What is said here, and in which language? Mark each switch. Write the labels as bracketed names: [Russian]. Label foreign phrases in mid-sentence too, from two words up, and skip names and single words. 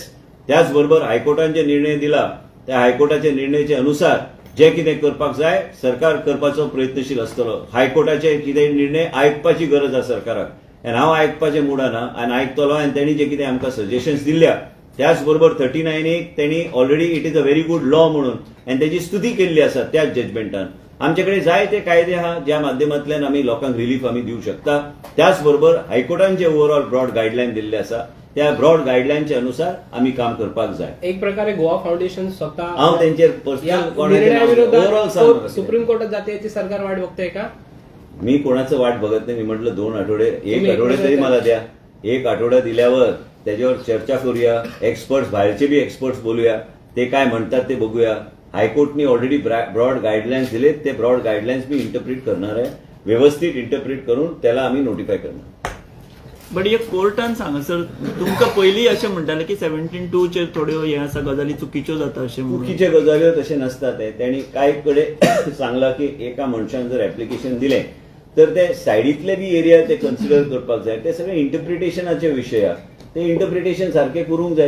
[Konkani] त्याच बरोबर हायकोर्टान जे निर्णय दिला त्या हायकोर्टाच्या निर्णयाचे अनुसार जे कितें करपाक जाय सरकार करपाचो प्रयत्नशील आसतलो. हायकोर्टाचे कितें निर्णय आयकपाची गरज आसा सरकाराक, आनी हांव आयकपाचें मुडान आनी आयकतलो. आनी तेणी जे कितें आमकां सजेशन्स दिल्या त्याच बरोबर 39 तेणी ऑलरेडी [English] it is a very good law [Konkani] म्हणून आनी तेची स्तुती केल्ली आसा त्याच जजमेंटान. आमचे कडेन जायते कायदे आहा ज्या माध्यमांतल्यान आमी लोकांक रिलीफ आमी दिवंक शकता. त्याच बरोबर हायकोर्टान जे [English] overall broad guideline [Konkani] दिल्ले आसा त्या [English] broad guidelineचे [Konkani] अनुसार आमी काम करपाक जाय. [Marathi] एक प्रकारे गोवा फाउंडेशन स्वतः [Konkani] हांव तेंचेर [Marathi] या पर्सनल निर्णयाविरोधात सुप्रीम कोर्टात जाते याची सरकार वाट बघतोय का? मी कोणाचं वाट बघत नाही. मी म्हटलं 2 आठवडे, एक तुम्ही आठवडे तरी एक मला द्या. एक आठवडा दिल्यावर त्याच्यावर चर्चा करूया. एक्सपर्ट्स बाहेरचे बी एक्सपर्ट्स बोलूया, ते काय म्हणतात ते बघूया. हायकोर्टनी ऑलरेडी [English] broad guidelines [Marathi] दिलेत, ते [English] broad guidelines [Marathi] मी इंटरप्रिट करणार आहे. व्यवस्थित इंटरप्रिट करून त्याला आम्ही नोटिफाय करणार. [Konkani] बट एक कोर्टान सांगासर तुमकां पयलीं अशें म्हणटाले की 17(2) चेर थोड्यो हे आसा गजाली चुकीच्यो जाता अशें म्हणून. चुकीचे गजाल्यो तशे नसतात. त्यांनी काय कडेन सांगला की एका मनशान जर ऍप्लिकेशन दिलें तर ते सायडीतले बी एरिया ते कन्सिडर करपाक जाय. ते सगळे इंटरप्रिटेशनाचे विशय आहा. ते इंटरप्रिटेशन सारखे करूंक जाय.